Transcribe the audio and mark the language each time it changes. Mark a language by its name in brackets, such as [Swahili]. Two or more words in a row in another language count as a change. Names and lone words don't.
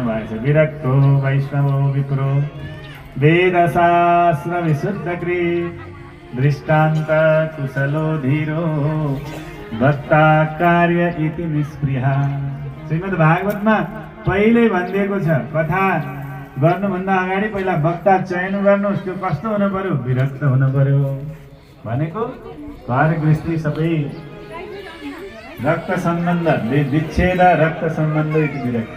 [Nepali] भएछ। [Sanskrit] विरक्तो वैष्णवो विप्रो वेदशास्त्र विशुद्धकृत दृष्टान्त कुशलो धीरो भक्ता कार्य इति निष्प्रिया। [Nepali] श्रीमद् भागवतमा पहिले भनिदिएको छ, कथा गर्नुभन्दा अगाडि पहिला वक्ता चयन गर्नुहोस्। त्यो कस्तो हुनु पर्यो? विरक्त हुनु पर्यो। भनेको घर गृहस्थी सबै रक्त सम्बन्ध विच्छेद रक्त सम्बन्ध इति विरक्त।